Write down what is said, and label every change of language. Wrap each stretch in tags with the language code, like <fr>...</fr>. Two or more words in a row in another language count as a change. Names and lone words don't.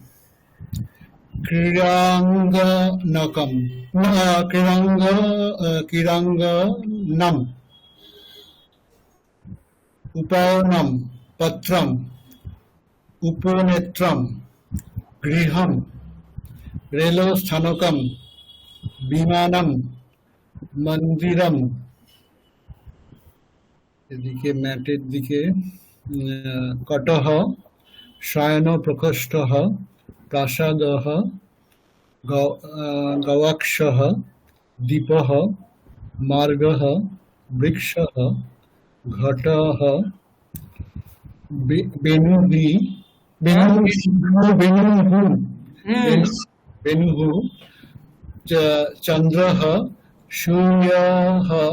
<sa>ক্রীড়াঙ্গনকম ক্রীড়াঙ্গনম উপায়নম পত্রম উপনেত্রম গৃহম রেলস্থানকম বিমানম মন্দিরম।</sa> <bn>এদিকে ম্যাটের দিকে</bn> <sa>কটহ শয়ন প্রকোষ্ঠঃ প্রাসাদঃ গবাক্ষঃ দীপঃ মার্গः বৃক্ষः ঘটः বেণুः বেণুः চন্দ্রः সূর্যः</sa>